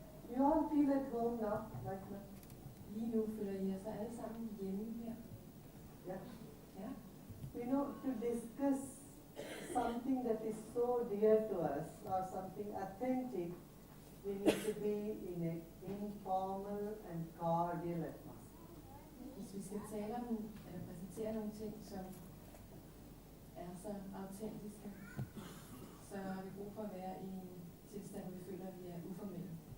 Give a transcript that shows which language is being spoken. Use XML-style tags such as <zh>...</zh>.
<en>You all feel at home now, like that?</en> <da>Lige nu føler I jer så alle sammen hjemme her.</da> <en>Yeah.</en> <da>Ja.</da> <en>You know, to discuss something that is so dear to us or something authentic, we need to be in an informal and cordial atmosphere.</en> <da>Hvis vi skal tale om, eller præsentere nogle ting, som er så autentiske, så har vi brug for at være i en tilstand, hvor vi føler, at vi er uformelle.</da>